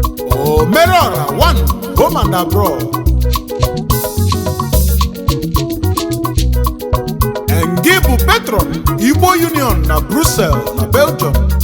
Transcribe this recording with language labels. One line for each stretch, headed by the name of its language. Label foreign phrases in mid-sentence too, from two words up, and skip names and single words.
English: Omerọra one, home and abroad.
Igbo: Engi bụ patron Igbo Union na Brussels na Belgium.